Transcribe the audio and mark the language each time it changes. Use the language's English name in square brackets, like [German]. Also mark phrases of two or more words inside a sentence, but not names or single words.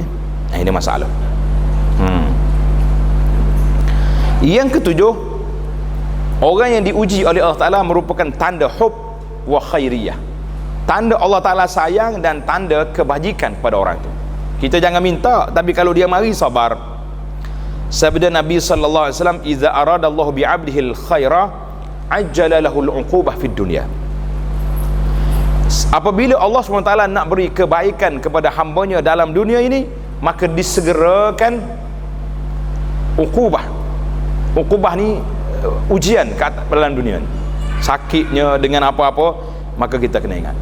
[Malay] Ini masalah. Yang ketujuh, orang yang diuji oleh Allah Ta'ala merupakan tanda [Arabic] حب وخيرية. [Malay] Tanda Allah Ta'ala sayang dan tanda kebajikan pada orang tu. Kita jangan minta, tapi kalau dia mari, sabar. Sabda Nabi [Arabic] صلى الله عليه وسلم، إذا أراد الله بعبده الخير عجل له العقوبة في الدنيا." [Malay] Apabila Allah SWT nak beri kebaikan kepada hambanya dalam dunia ini, maka disegerakan uqubah. Uqubah ni ujian kat dalam dunia ni. Sakitnya dengan apa-apa, maka kita kena ingat.